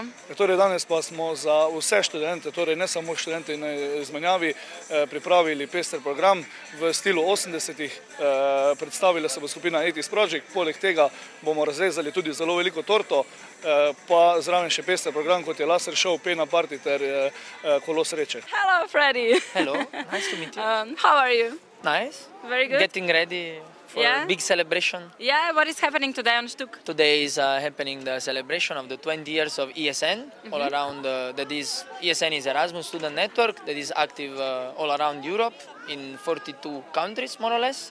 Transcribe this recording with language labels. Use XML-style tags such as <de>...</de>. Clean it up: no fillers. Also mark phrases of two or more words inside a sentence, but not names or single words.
<sl>Torej danes pa smo za vse študente, torej ne samo študente na izmenjavi, pripravili pester program v stilu 80-ih. Predstavila se bo skupina 80s Project. Poleg tega bomo razrezali tudi zelo veliko torto, pa zraven še pester program, kot je</sl> <en>laser show,</en> <sl>pena party ter kolo sreče.</sl> <en>Hello, Freddy. Hello, nice to meet you. How are you? Nice. Very good. Getting ready for a big celebration. Yeah, what is happening today on Štuk? Today is happening the celebration of the 20 years of ESN, all around, ESN is Erasmus Student Network, that is active all around Europe, in 42 countries, more or less.</en>